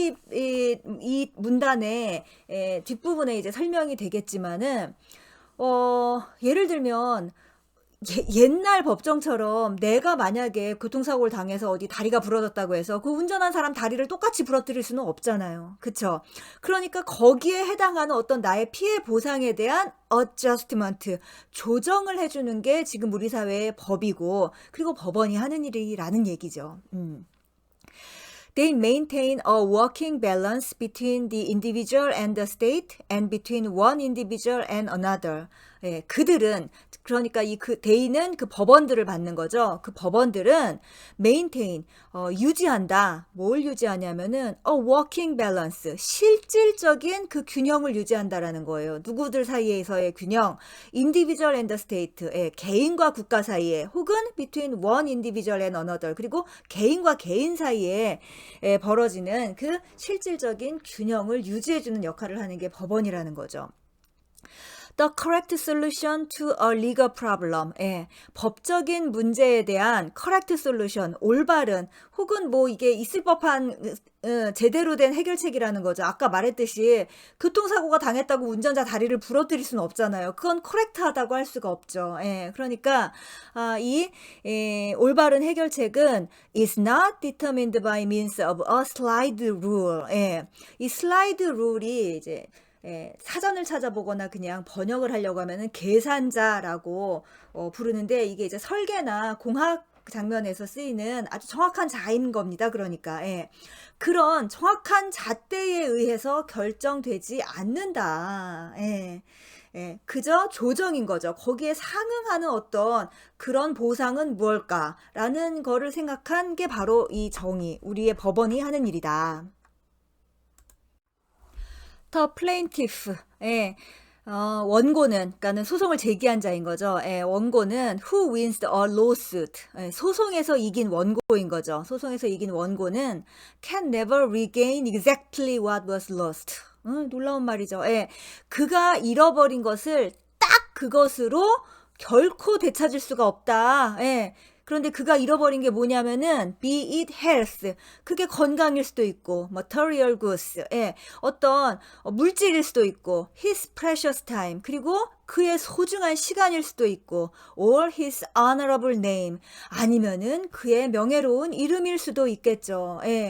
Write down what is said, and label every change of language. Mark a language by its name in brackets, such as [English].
[Korean] 이 문단의 뒷부분에 이제 설명이 되겠지만은, 예를 들면, 옛날 법정처럼 내가 만약에 교통사고를 당해서 어디 다리가 부러졌다고 해서 그 운전한 사람 다리를 똑같이 부러뜨릴 수는 없잖아요. 그쵸? 그러니까 거기에 해당하는 어떤 나의 피해 보상에 대한 adjustment, 조정을 해주는 게 지금 우리 사회의 법이고, 그리고 법원이 하는 일이라는 얘기죠. [English] They maintain a working balance between the individual and the state and between one individual and another. [Korean] 예, 그들은, 그러니까 they는 그 법원들을 받는 거죠. 그 법원들은 maintain, 유지한다. 뭘 유지하냐면은 [English] a working balance, [Korean] 실질적인 그 균형을 유지한다라는 거예요. 누구들 사이에서의 균형, [English] individual and the state, [Korean] 예, 개인과 국가 사이에, 혹은 [English] between one individual and another, [Korean] 그리고 개인과 개인 사이에 벌어지는 그 실질적인 균형을 유지해주는 역할을 하는 게 법원이라는 거죠. [English] The correct solution to a legal problem. [Korean] 예, 법적인 문제에 대한 [English] correct solution, [Korean] 올바른, 혹은 뭐 이게 있을 법한 제대로 된 해결책이라는 거죠. 아까 말했듯이 교통사고가 당했다고 운전자 다리를 부러뜨릴 수는 없잖아요. 그건 correct하다고 할 수가 없죠. 예, 그러니까 이 올바른 해결책은 [English] is not determined by means of a slide rule. [Korean] 예, 이 slide rule이 이제 사전을 찾아보거나 그냥 번역을 하려고 하면은 계산자라고 부르는데, 이게 이제 설계나 공학 장면에서 쓰이는 아주 정확한 자인 겁니다. 그러니까 그런 정확한 잣대에 의해서 결정되지 않는다. 그저 조정인 거죠. 거기에 상응하는 어떤 그런 보상은 무엇일까라는 거를 생각한 게 바로 이 정의, 우리의 법원이 하는 일이다. [English] The plaintiff, [Korean] 원고는, 그러니까는 소송을 제기한 자인 거죠. 원고는 [English] who wins a lawsuit, [Korean] 소송에서 이긴 원고인 거죠. 소송에서 이긴 원고는 [English] can never regain exactly what was lost. [Korean] 놀라운 말이죠. 그가 잃어버린 것을 딱 그것으로 결코 되찾을 수가 없다. 그런데 그가 잃어버린 게 뭐냐면은 [English] be it health, [Korean] 그게 건강일 수도 있고, [English] material goods, [Korean] 어떤 물질일 수도 있고, [English] his precious time, [Korean] 그리고 그의 소중한 시간일 수도 있고, [English] or his honorable name, [Korean] 아니면은 그의 명예로운 이름일 수도 있겠죠.